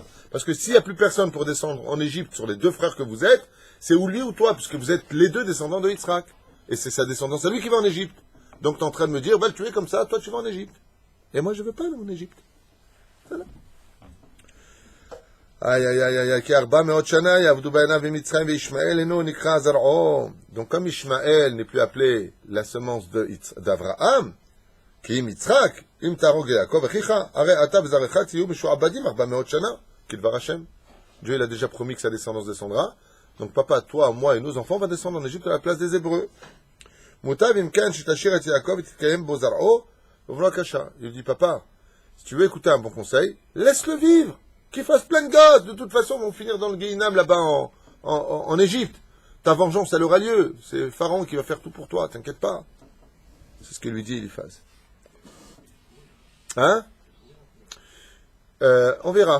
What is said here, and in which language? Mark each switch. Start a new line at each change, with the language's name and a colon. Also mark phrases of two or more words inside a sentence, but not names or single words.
French: Parce que s'il n'y a plus personne pour descendre en Égypte sur les deux frères que vous êtes, c'est ou lui ou toi, puisque vous êtes les deux descendants de Yitzhak. Et c'est sa descendance à lui qui va en Égypte. Donc tu es en train de me dire, va le tuer comme ça, toi tu vas en Égypte. Et moi je veux pas aller en Égypte. Voilà. Aïe, aïe, aïe, aïe,
Hebrew: כי ארבע מאות שנה יעבדו בניו במצרים וישמעאל אינו נקרא זרעו.
French: Donc comme Ishmael n'est plus appelé la semence d'Avraham, qui est Yitzhak,
Hebrew: אם תהרוג יעקב אחיך, הרי אתה וזרעך תהיו משועבדים 400 שנה, כדבר השם.
French: Dieu il a déjà promis que sa descendance descendra. Donc papa, toi, moi et nos enfants, on va descendre en Égypte à la place des Hébreux.
Hebrew: מוטב אם כן שתשאיר את יעקב ותתקיים בו זרעו, ולא קשה.
French: Il dit, papa, si tu veux écouter un bon conseil, laisse-le vivre. Qu'il fasse plein de gaz. De toute façon, ils vont finir dans le Guéhinam là-bas en Égypte. Ta vengeance, elle aura lieu. C'est Pharaon qui va faire tout pour toi, t'inquiète pas. C'est ce que lui dit Eliphaz. Hein? On verra.